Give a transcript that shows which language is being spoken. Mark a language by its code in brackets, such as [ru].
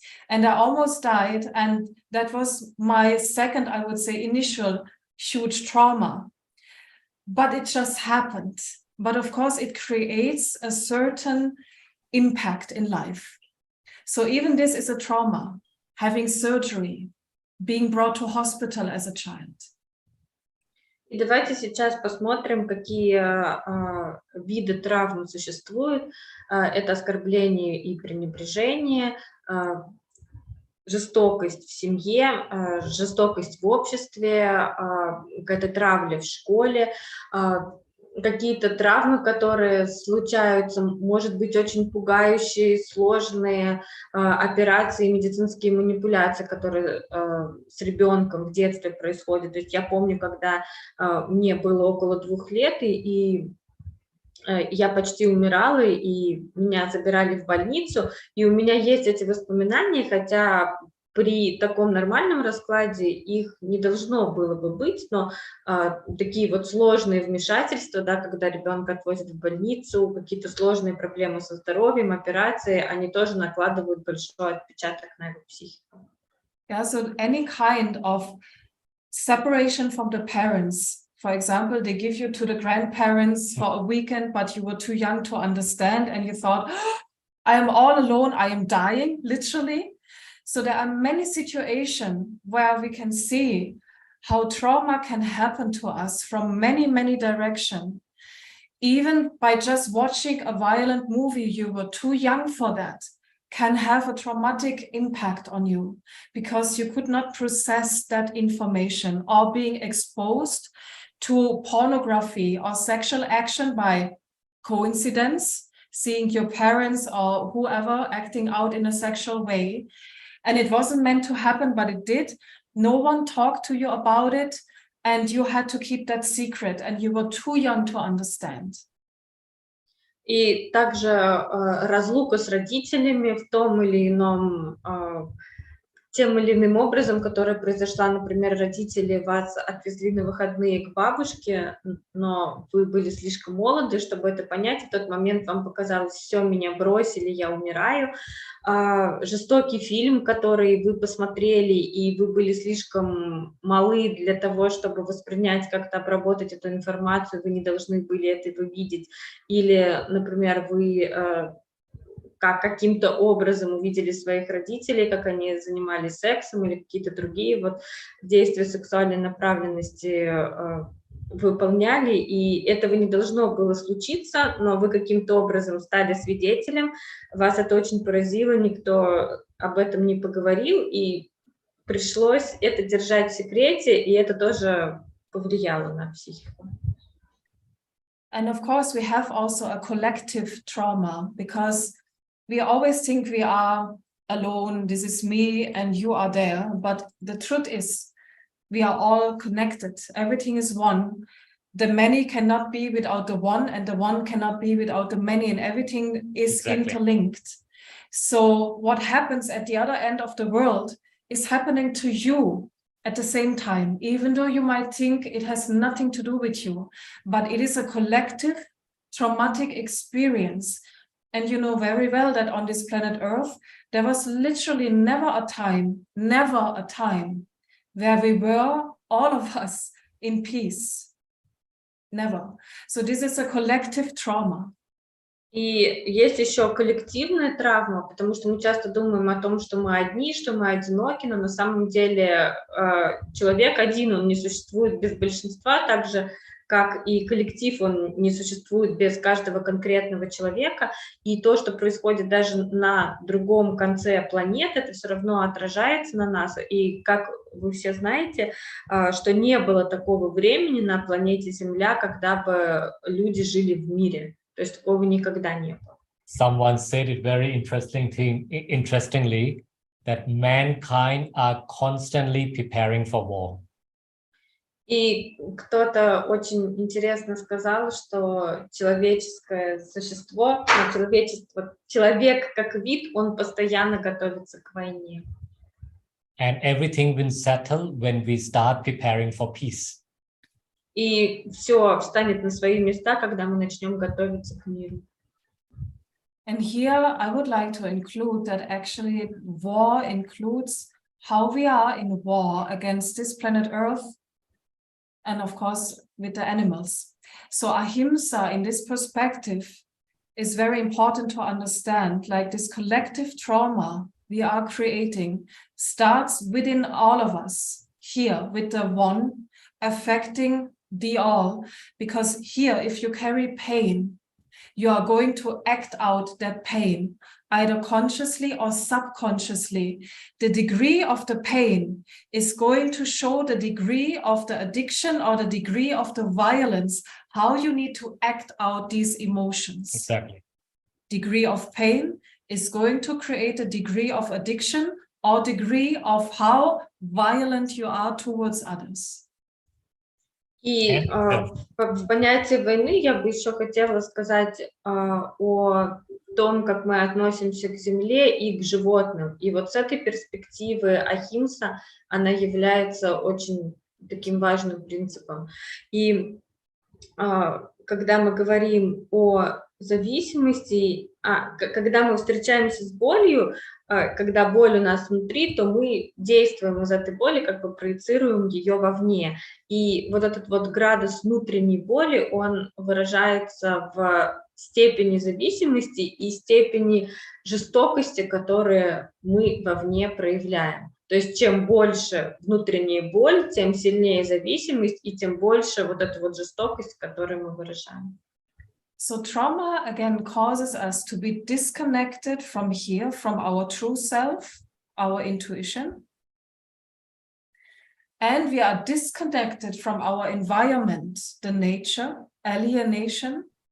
[en] And I almost died. And that was my second, I would say, initial huge trauma, but it just happened. But of course, it creates a certain impact in life. So even this is a trauma, having surgery, being brought to hospital as a child. [ru] И давайте сейчас посмотрим, какие виды травм существуют. Это оскорбление и пренебрежение, жестокость в семье, жестокость в обществе, какая-то травля в школе, какие-то травмы, которые случаются, может быть, очень пугающие, сложные операции, медицинские манипуляции, которые с ребенком в детстве происходят. То есть я помню, когда мне было около 2 лет, и я почти умирала, и меня забирали в больницу, и у меня есть эти воспоминания, хотя при таком нормальном раскладе их не должно было бы быть, но такие вот сложные вмешательства, да, когда ребенка отвозят в больницу, какие-то сложные проблемы со здоровьем, операции, они тоже накладывают большой отпечаток на его психику. [en] Yeah, so any kind of separation from the parents. For example, they give you to the grandparents for a weekend, but you were too young to understand, and you thought, oh, I am all alone, I am dying, literally. So there are many situations where we can see how trauma can happen to us from many, many directions. Even by just watching a violent movie, you were too young for that, can have a traumatic impact on you because you could not process that information, or being exposed to pornography or sexual action by coincidence, seeing your parents or whoever acting out in a sexual way. And it wasn't meant to happen, but it did. No one talked to you about it, and you had to keep that secret, and you were too young to understand. [ru] И также разлука с родителями в том или ином, тем или иным образом, которая произошла, например, родители вас отвезли на выходные к бабушке, но вы были слишком молоды, чтобы это понять, в тот момент вам показалось: все, меня бросили, я умираю. Жестокий фильм, который вы посмотрели, и вы были слишком малы для того, чтобы воспринять, как-то обработать эту информацию, вы не должны были этого видеть. Или, например, вы как каким-то образом увидели своих родителей, как они занимались сексом или какие-то другие вот действия сексуальной направленности выполняли, и этого не должно было случиться, но вы каким-то образом стали свидетелем, вас это очень поразило, никто об этом не поговорил, и пришлось это держать в секрете, и это тоже повлияло на психику. [en] And of course, we have also a collective trauma, because we always think we are alone, this is me and you are there, but the truth is we are all connected, everything is one. The many cannot be without the one, and the one cannot be without the many, and everything is interlinked. So what happens at the other end of the world is happening to you at the same time, even though you might think it has nothing to do with you, but it is a collective traumatic experience. And you know very well that on this planet Earth, there was literally never a time where we were, all of us, in peace. Never. So this is a collective trauma. [ru] И есть еще коллективная травма, потому что мы часто думаем о том, что мы одни, что мы одиноки, но на самом деле человек один, он не существует без большинства, так же, как и коллектив, он не существует без каждого конкретного человека, и то, что происходит даже на другом конце планеты, это все равно отражается на нас, и как вы все знаете, что не было такого времени на планете Земля, когда бы люди жили в мире. То есть такого никогда не было. [en] Someone said it very interestingly that mankind are constantly preparing for war. [ru] И кто-то очень интересно сказал, что человеческое существо, человек как вид, он постоянно готовится к войне. [en] And everything will settle when we start preparing for peace. [ru] И все встанет на свои места, когда мы начнем готовиться к миру. [en] And here I would like to include that actually war includes how we are in war against this planet Earth, and of course with the animals. So ahimsa in this perspective is very important to understand, like this collective trauma we are creating starts within all of us here with the one affecting the all, because here if you carry pain, you are going to act out that pain, either consciously or subconsciously. The degree of the pain is going to show the degree of the addiction or the degree of the violence, how you need to act out these emotions. Exactly. Degree of pain is going to create a degree of addiction or degree of how violent you are towards others. [ru] И в понятии войны я бы еще хотела сказать о том, как мы относимся к земле и к животным. И вот с этой перспективы ахимса, она является очень таким важным принципом. И когда мы говорим о зависимости, когда мы встречаемся с болью, когда боль у нас внутри, то мы действуем из этой боли, как бы проецируем ее вовне. И вот этот вот градус внутренней боли, он выражается в степени зависимости и степени жестокости, которые мы вовне проявляем. То есть чем больше внутренняя боль, тем сильнее зависимость, и тем больше вот эта вот жестокость, которую мы выражаем. [en] So trauma again causes us to be disconnected from here, from our true self, our intuition. And we are disconnected from our environment, the nature, alienation.